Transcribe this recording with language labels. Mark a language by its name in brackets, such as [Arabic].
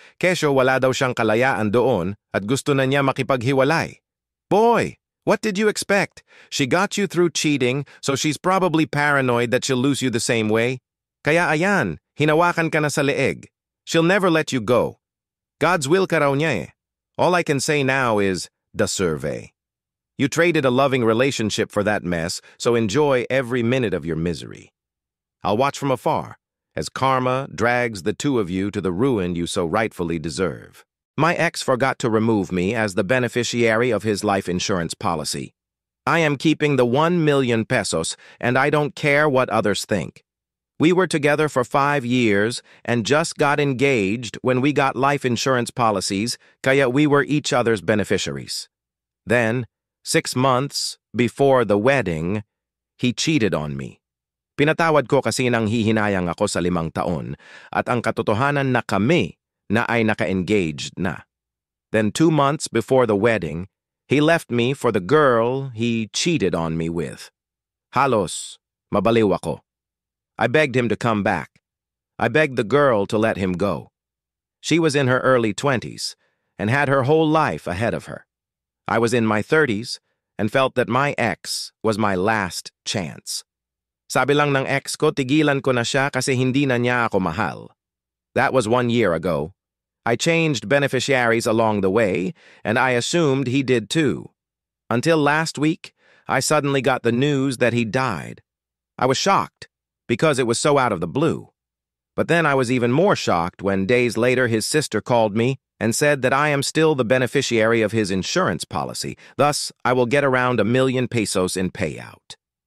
[Filipino] Kesyo wala daw siyang kalayaan doon at gusto na niya makipaghiwalay. [English] Boy, what did you expect? She got you through cheating, so she's probably paranoid that she'll lose you the same way. [Filipino] Kaya ayan, hinawakan ka na sa leeg. [English] She'll never let you go. God's will [Filipino] ka raw niya eh. [English] All I can say now is, the survey. You traded a loving relationship for that mess, so enjoy every minute of your misery. I'll watch from afar as karma drags the 2 of you to the ruin you so rightfully deserve. My ex forgot to remove me as the beneficiary of his life insurance policy. I am keeping the 1 million pesos, and I don't care what others think. We were together for 5 years and just got engaged when we got life insurance policies, kaya we were each other's beneficiaries. Then, 6 months before the wedding, he cheated on me. [Filipino] Pinatawad ko kasi nang hihinayang ako sa 5 taon at ang katotohanan na kami na ay naka-engaged na. [English] Then 2 months before the wedding, he left me for the girl he cheated on me with. [Filipino] Halos, mabaliw ako. [English] I begged him to come back. I begged the girl to let him go. She was in her early 20s and had her whole life ahead of her. I was in my 30s and felt that my ex was my last chance. [Filipino] Sabi lang ng ex ko, tigilan ko na siya kasi hindi na niya ako mahal. [English] That was 1 year ago. I changed beneficiaries along the way, and I assumed he did too. Until last week, I suddenly got the news that he died. I was shocked, because it was so out of the blue. But then I was even more shocked when days later his sister called me and said that I am still the beneficiary of his insurance policy, thus I will get around 1 million pesos in payout.